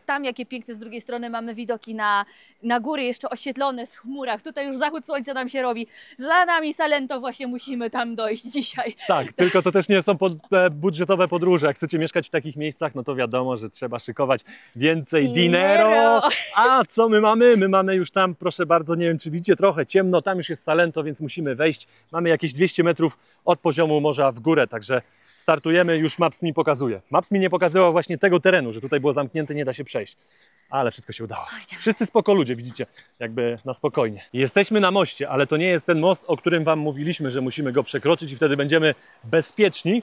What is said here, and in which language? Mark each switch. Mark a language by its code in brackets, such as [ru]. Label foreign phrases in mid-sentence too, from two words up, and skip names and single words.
[pl] Tam jakie piękne z drugiej strony mamy widoki na góry jeszcze oświetlone w chmurach. Tutaj już zachód słońca nam się robi. Za nami Salento, właśnie musimy tam dojść dzisiaj. Tak, tylko to też nie są budżetowe podróże. Jak chcecie mieszkać w takich miejscach, no to wiadomo, że trzeba szykować więcej dinero. Dinero. A co my mamy? My mamy już tam, proszę bardzo, nie wiem czy widzicie, trochę ciemno, tam już jest Salento, więc musimy wejść. Mamy jakieś 200 metrów od poziomu morza w górę, także startujemy, już Maps mi pokazuje. Maps mi nie pokazywał właśnie tego terenu, że tutaj było zamknięte, nie da się przejść. Ale wszystko się udało. Wszyscy spoko ludzie, widzicie, jakby na spokojnie. Jesteśmy na moście, ale to nie jest ten most, o którym wam mówiliśmy, że musimy go przekroczyć i wtedy będziemy bezpieczni.